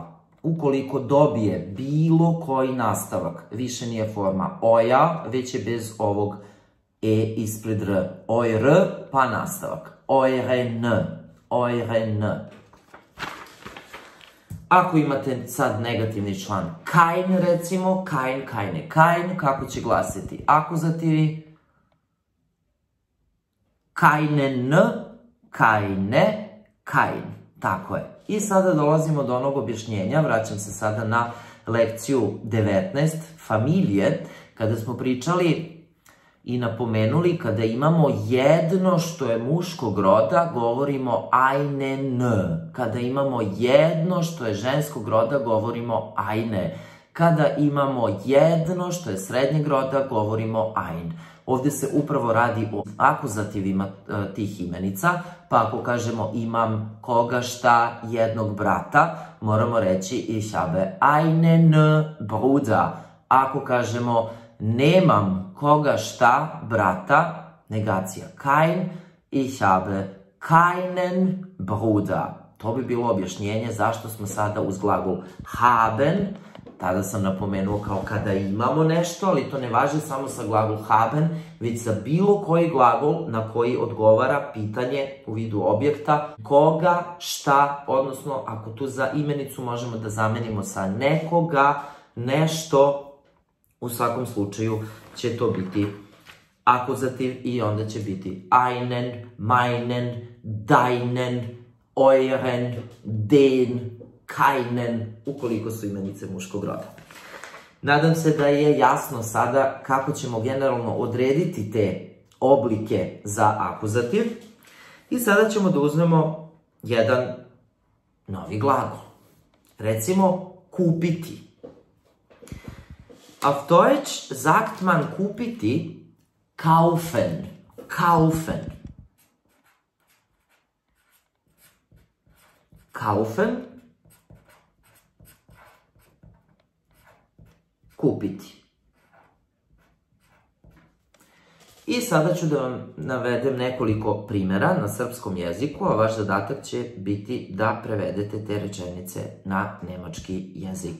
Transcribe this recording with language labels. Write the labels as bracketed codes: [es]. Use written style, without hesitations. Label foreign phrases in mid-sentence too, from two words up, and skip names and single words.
[sr] Ukoliko dobije bilo koji nastavak, više nije forma oja, već je bez ovog e ispred r. Ojr, pa nastavak. Ojren, ojren. Ako imate sad negativni član kein, recimo, [de] kein, keine, kein, [sr] kako će glasiti akuzativi? [de] Keinen, keine, kein. [sr] Tako je. I sada dolazimo do onog objašnjenja, vraćam se sada na lekciju 19, familije, kada smo pričali i napomenuli kada imamo jedno što je muškog roda, govorimo einen. Kada imamo jedno što je ženskog roda, govorimo eine. Kada imamo jedno što je srednjeg roda, govorimo ein. Ovde se upravo radi o akuzativima tih imenica, pa ako kažemo imam koga šta jednog brata, moramo reći [de] ich habe einen Bruder. [sr] Ako kažemo nemam koga šta brata, negacija kein, [de] ich habe keinen Bruder. [sr] To bi bilo objašnjenje zašto smo sada uz glagol haben. Tada sam napomenuo kao kada imamo nešto, ali to ne važi samo sa glagol haben, već sa bilo koji glagol na koji odgovara pitanje u vidu objekta, koga, šta, odnosno ako tu za imenicu možemo da zamenimo sa nekoga, nešto, u svakom slučaju će to biti akuzativ i onda će biti [de] einen, meinen, deinen, euren, den, keinen, [sr] ukoliko su imenice muškog roda. Nadam se da je jasno sada kako ćemo generalno odrediti te oblike za akuzativ. I sada ćemo da uzmemo jedan novi glagol. Recimo, kupiti. [de] Auf Deutsch sagt man kupiti kaufen. Kaufen. Kaufen. [sr] Kupiti. I sada ću da vam navedem nekoliko primjera na srpskom jeziku, a vaš zadatak će biti da prevedete te rečenice na nemački jezik.